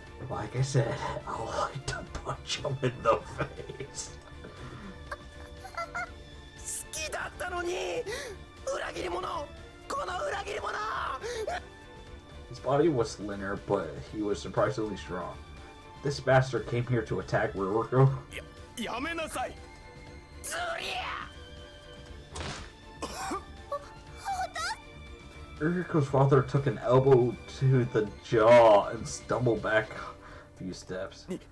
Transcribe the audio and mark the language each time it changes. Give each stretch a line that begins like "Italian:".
English: Like I said, I like to punch him in the face.
Japanese: 好きだったのに裏切り者、この裏切り者。
English: His body was slender, but he was surprisingly strong. This bastard came here to attack Ruriko.
Japanese: やめなさい。ズリア
English: Ruriko's father took an elbow to the jaw and stumbled back a few steps.